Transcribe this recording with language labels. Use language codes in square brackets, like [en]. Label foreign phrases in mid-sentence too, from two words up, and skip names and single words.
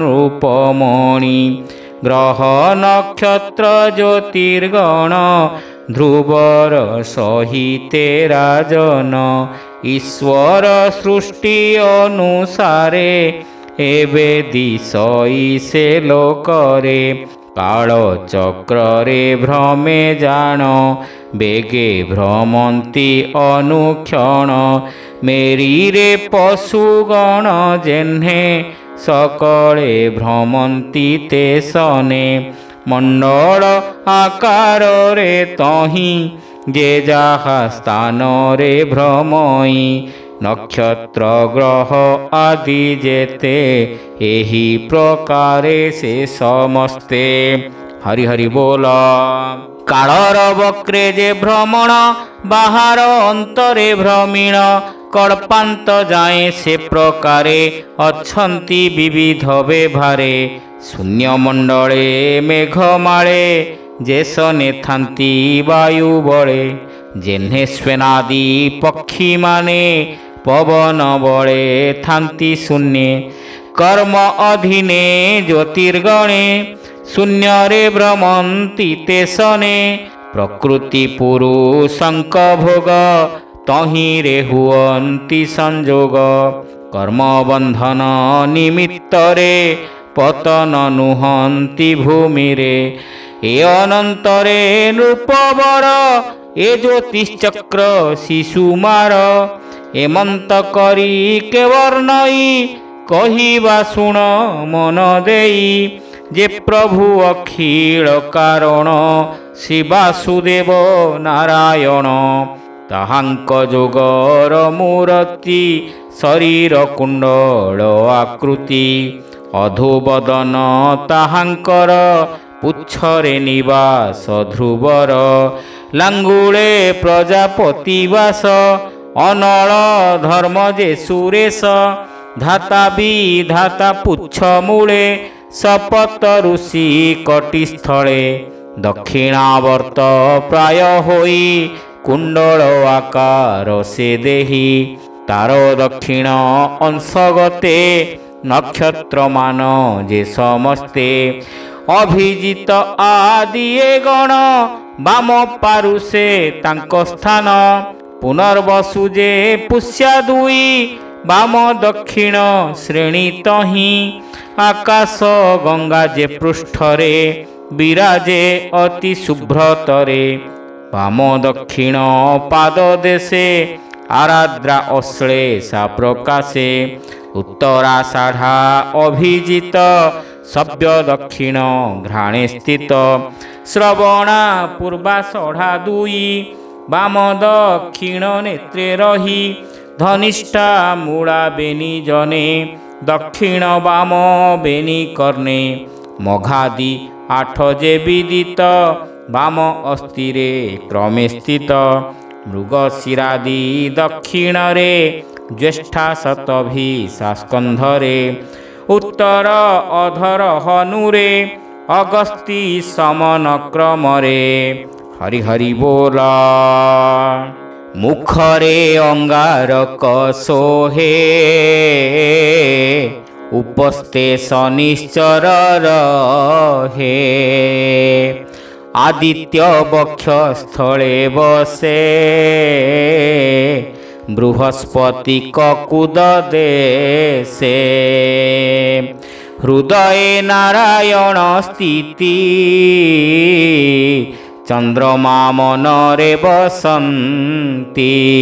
[or] ନୃପମଣି ଗ୍ରହ ନକ୍ଷତ୍ର ଜ୍ୟୋତିର୍ଗଣ ଧ୍ରୁବର ସହିତେ ରାଜନ ଈଶ୍ୱର ସୃଷ୍ଟି ଅନୁସାରେ ଏବେ ଦିଶଇ ସେ ଲୋକରେ କାଳ ଚକ୍ରେ ଭ୍ରମେ ଜାନ ବେଗେ ଭ୍ରମନ୍ତି ଅନୁକ୍ଷଣ ମେରୀ ରେ ପଶୁଗଣ ଜେନ୍ହେ ସକଳେ ଭ୍ରମନ୍ତି ତେ ସନେ ମଣ୍ଡଳ ଆକାର ରେ ତହିଁ ଜେ ଜହା ସ୍ଥାନ ରେ ଭ୍ରମଇ ନକ୍ଷତ୍ର ଗ୍ରହ ଆଦି ଜେତେ ଏହି ପ୍ରକାରେ ସେ ସମସ୍ତେ। ହରି ହରି ବୋଲ। କାଳର ବକ୍ରେ ଜେ ଭ୍ରମଣ ବାହାର ଅନ୍ତରେ ଭ୍ରମୀଣ କଳ୍ପାନ୍ତ ଜାଏ ସେ ପ୍ରକାରେ ଅଛନ୍ତି ବିବିଧ ବ୍ୟବହାରେ ଶୂନ୍ୟମଣ୍ଡଳେ ମେଘମାଳେ ଜେସନେ ଥାନ୍ତି ବାୟୁ ବଳେ ଜେନ୍ହେ ସ୍ୱେନାଦି ପକ୍ଷୀ ମାନେ ପବନ ବଳେ ଥାନ୍ତି ଶୂନ୍ୟେ କର୍ମ ଅଧୀନେ ଜ୍ୟୋତିର୍ଗଣେ ଶୂନ୍ୟ ରେ ଭ୍ରମନ୍ତି ତେ ସନେ ପ୍ରକୃତି ପୁରୁଷଙ୍କ ଭୋଗ ତହିଁ ରେ ହୁଅନ୍ତି ସଂଜୋଗ କର୍ମ ବନ୍ଧନ ନିମିତ୍ତ ରେ ପତନ ନୁହନ୍ତି ଭୂମି ରେ ଏ ଅନନ୍ତରେ ନୃପବର ଏ ଜ୍ୟୋତିଶ୍ଚକ୍ର ଶିଶୁମାର ଏମନ୍ତ କରି କେ ବର୍ଣ୍ଣଇ କହିବା ଶୁଣ ମନ ଦେଇ ଜେ ପ୍ରଭୁ ଅଖିଳ କାରଣ ଶ୍ରୀ ବାସୁଦେବ ନାରାୟଣ ତାହାଙ୍କ ଜୋଗର ମୂର୍ତ୍ତି ଶରୀର କୁଣ୍ଡଳ ଆକୃତି ଅଧୋବଦନ ତାହାଙ୍କର ପୁଚ୍ଛରେ ନିବାସ ଧ୍ରୁବର ଲାଙ୍ଗୁଳେ ପ୍ରଜାପତି ବାସ ଅନଳ ଧର୍ମ ଜେ ସୁରେଶ ଧାତା ବିଧାତା ପୁଚ୍ଛ ମୂଳେ ସପତ ଋଷି କଟିସ୍ଥଳେ ଦକ୍ଷିଣାବର୍ତ୍ତ ପ୍ରାୟ ହୋଇ କୁଣ୍ଡଳ ଆକାର ସେ ଦେହୀ ତାର ଦକ୍ଷିଣ ଅଂଶଗତେ ନକ୍ଷତ୍ର ମାନ ଜେ ସମସ୍ତେ ଅଭିଜିତ ଆଦି ଗଣ ବାମ ପାରୁଷେ ତାଙ୍କ ସ୍ଥାନ ପୁନର୍ବସୁ ଜେ ପୁଷ୍ୟା ଦୁଇ ବାମ ଦକ୍ଷିଣ ଶ୍ରେଣୀ ତହିଁ ଆକାଶ ଗଙ୍ଗା ଜେ ପୃଷ୍ଠରେ ବିରାଜେ ଅତି ଶୁଭ୍ରତରେ ବାମ ଦକ୍ଷିଣ ପାଦ ଦେଶେ ଆରାଦ୍ରା ଅଶ୍ଳେଷା ପ୍ରକାଶେ ଉତ୍ତରାଷାଢ଼ା ଅଭିଜିତ ସଭ୍ୟ ଦକ୍ଷିଣ ଘ୍ରାଣେ ସ୍ଥିତ ଶ୍ରବଣା ପୂର୍ବାଷାଢ଼ା ଦୁଇ ବାମ ଦକ୍ଷିଣ ନେତ୍ରେ ରହି ଧନିଷ୍ଠା ମୂଳା ବେନି ଜନେ ଦକ୍ଷିଣ ବାମ ବେନି କର୍ଣ୍ଣେ ମଘାଦି ଆଠ ଜେ ବିଦିତ ବାମ ଅସ୍ଥିରେ କ୍ରମେ ସ୍ଥିତ ମୃଗଶିରାଦି ଦକ୍ଷିଣ ରେ ଜ୍ୟେଷ୍ଠା ଶତଭୀ ସ୍କନ୍ଧରେ ଉତ୍ତର ଅଧର ହନୁରେ ଅଗସ୍ତୀ ସମନ କ୍ରମରେ। ହରି ହରି ବୋଲା। ମୁଖରେ ଅଙ୍ଗାରକ ସୋହେ ଉପସ୍ଥେ ଶନିଶ୍ଚର ରହେ ଆଦିତ୍ୟ ବକ୍ଷସ୍ଥଳେ ବସେ ବୃହସ୍ପତି କକୁଦ ଦେଶେ ହୃଦୟ ନାରାୟଣ ସ୍ଥିତି ଚନ୍ଦ୍ରମା ମନରେ ବସନ୍ତି